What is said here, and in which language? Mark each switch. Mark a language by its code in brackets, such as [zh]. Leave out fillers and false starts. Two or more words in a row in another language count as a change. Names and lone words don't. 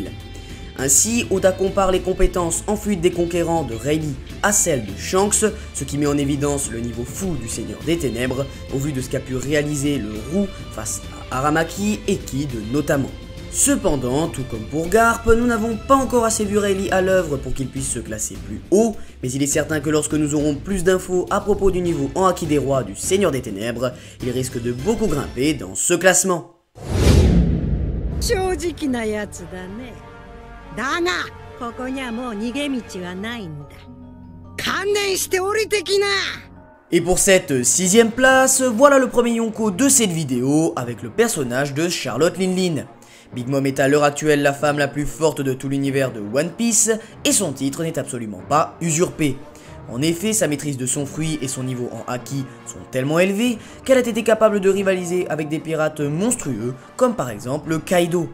[fr] Ainsi, Oda compare les compétences en fuite des conquérants de Rayleigh à celles de Shanks, ce qui met en évidence le niveau fou du Seigneur des Ténèbres, au vu de ce qu'a pu réaliser le roux face à Aramaki et Kid notamment. Cependant, tout comme pour Garp, nous n'avons pas encore assez vu Rayleigh à l'œuvre pour qu'il puisse se classer plus haut, mais il est certain que lorsque nous aurons plus d'infos à propos du niveau en haki des rois du Seigneur des Ténèbres, il risque de beaucoup grimper dans ce classement. [ja] だがここにはもう逃げ道はないんだ。観念して降りてきな。 [fr] Et pour cette 6ème place, voilà le premier Yonko de cette vidéo avec le personnage de Charlotte Linlin. Big Mom est à l'heure actuelle la femme la plus forte de tout l'univers de One Piece et son titre n'est absolument pas usurpé. En effet, sa maîtrise de son fruit et son niveau en haki sont tellement élevés qu'elle a été capable de rivaliser avec des pirates monstrueux comme par exemple Kaido.